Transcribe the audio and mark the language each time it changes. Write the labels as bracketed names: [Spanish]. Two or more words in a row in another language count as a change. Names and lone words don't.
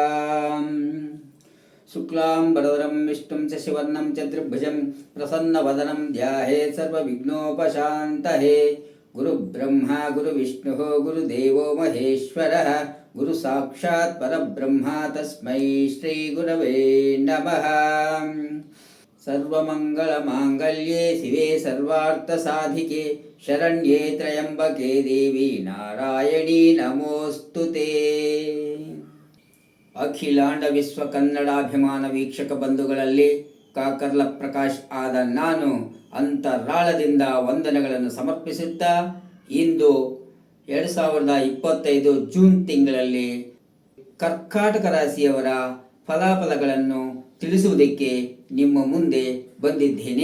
[Sanskrit] शुक्लांबरधरं विष्णुं शशिवर्णं चतुर्भुजं प्रसन्नवदनं ध्यायेत् सर्वविघ्नोपशांतये. गुरुब्रह्म गुरुविष्णुः गुरुदेवो महेश्वरः गुरु साक्षात् परब्रह्म तस्मै श्री गुरवे नमः. सर्वमंगलमांगल्ये शिवे सर्वार्थसाधिके शरण्ये त्र्यंबके देवि नारायणि नमोस्तुते. [Kannada] ಅಖಿಲಾಂಡ ವಿಶ್ವ ಕನ್ನಡಾಭಿಮಾನ ವೀಕ್ಷಕ ಬಂಧುಗಳಲ್ಲಿ ಕಾಕರ್ಲ ಪ್ರಕಾಶ್ ಆದ ನಾನು ಅಂತರಾಳದಿಂದ ವಂದನೆಗಳನ್ನು ಸಮರ್ಪಿಸುತ್ತಾ, ಇಂದು 2025 ಜೂನ್ ತಿಂಗಳಲ್ಲಿ ಕರ್ಕಾಟಕ ರಾಶಿಯವರ ಫಲಾಫಲಗಳನ್ನು ತಿಳಿಸುವುದಕ್ಕೆ ನಿಮ್ಮ ಮುಂದೆ ಬಂದಿದ್ದೇನೆ.